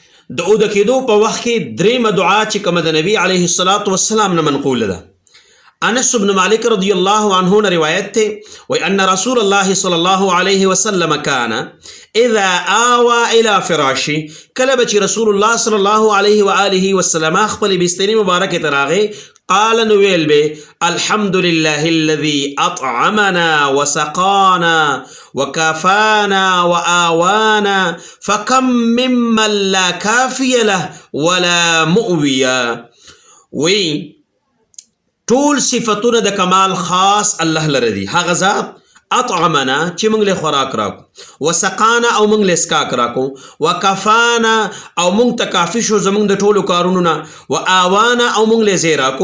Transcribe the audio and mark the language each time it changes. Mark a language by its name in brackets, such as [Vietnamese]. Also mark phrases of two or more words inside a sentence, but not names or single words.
[Pashto] د او د کېدو په وخت کې درېمه دعا چې کومه د نبي [Arabic] علیه الصلاة والسلام [Pashto] نه منقوله ده. انس بن مالک [Arabic] رضی الله عنه [Pashto] نه روایت ته وی [Arabic] ان رسول الله صلی الله علیه وسلم کان اذا آوى الى فراشی، [Pashto] کله به چې رسول الله [Arabic] صلی الله علیه و آله وسلم [Pashto] خپل بسترې مبارکه ته راغی قال نو ویل به [Arabic] الحمد لله الذي اطعمنا وسقانا وكافانا وآوانا فكم ممن لا كافي له ولا مؤوي. [Pashto] وی ټول صفتونه د کمال خاص الله لره دي. هغه ذات اطعمنا چې موږ له خوراک راکو، وسقانا او موږ له اسکاک راکو، وکفانا او موږ ته کافي شو زموږ د ټولو کارونو نه، وآوانا او موږ له ځای راکو.